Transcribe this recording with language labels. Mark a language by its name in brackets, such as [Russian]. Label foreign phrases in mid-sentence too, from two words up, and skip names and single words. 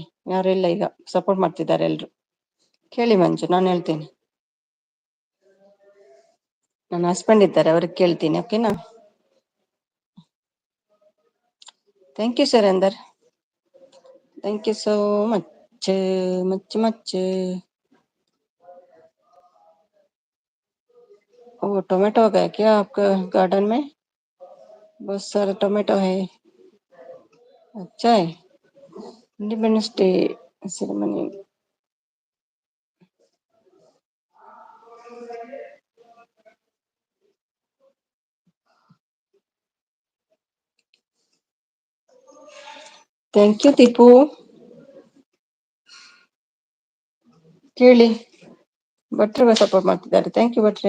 [Kannada] ಯಾರು ಇಲ್ಲ ಈಗ, ಸಪೋರ್ಟ್ ಮಾಡ್ತಿದ್ದಾರೆ ಎಲ್ರು. ಕೇಳಿ ಮಂಜು, ನಾನು ಹೇಳ್ತೀನಿ. ನನ್ನ ಹಸ್ಬೆಂಡ್ ಇದ್ದಾರೆ, ಅವ್ರಿಗೆ ಕೇಳ್ತೀನಿ. ಓಕೆನಾ? [English] thank you sir. thank you so much much much. [Hindi] ओ टोमेटो हो गया क्या आपका गार्डन में? बहुत सारा टोमेटो है। अच्छा है। [English] independence day ceremony. thank you ದೀಪು. [Kannada] ಕೇಳಿ, ಭಟ್ರು ಸಪೋರ್ಟ್ ಮಾಡ್ತಿದ್ದಾರೆ. [English] thank you [Kannada] ಭಟ್ರೆ.